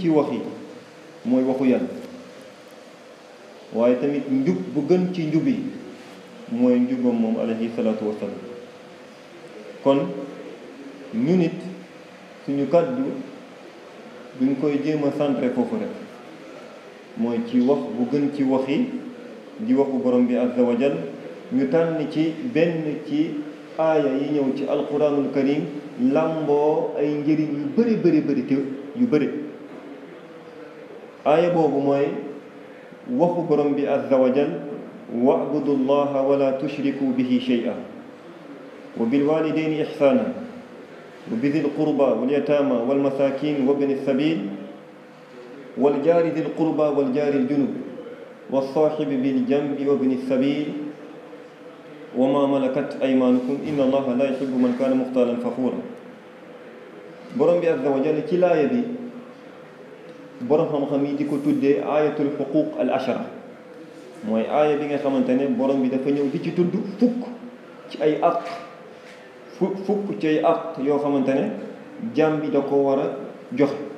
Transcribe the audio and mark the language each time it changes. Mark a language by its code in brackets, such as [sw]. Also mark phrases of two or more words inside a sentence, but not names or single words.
[wo] ci wax yi mooy waxu yàlla waaye tamit njub bu gën ci njub yi mooy njubam moom [ar] عليه الصلاة والسلام [wo] kon ñu nit suñu kàddu duñ koy jéem a centré foofu rek mooy ci wax bu gën ci wax yi di waxu borom bi [ar] عز وجل [wo] ñu tànn ci benn ci aaya yi ñëw ci [ar] القرآن الكريم [wo] làmboo ay njëriñ yu bëri te yu bëri aaya boobu mooy waxu borom bi [ar] عز وجل واعبدوا الله ولا تشركوا به شيئا وبالوالدين إحسانا وبذي القربى واليتامى والمساكين و وابن السبيل والجار ذي القربى والجار الجنب والصاحب بالجنب وابن السبيل وما ملكت أيمانكم إن الله لا يحب من كان مختالا فخورا [wo] borom bi [ar] عز وجل [wo] ci laaya bi borom xam-xam yi di ko tuddee [ar] آية الحقوق العشرة [wo] mooy aaya bi nga xamante ne borom bi dafa ñëw di ci tudd fukk ci ay àq fukk ci ay àq yoo xamante ne jaam bi da ko war a joxe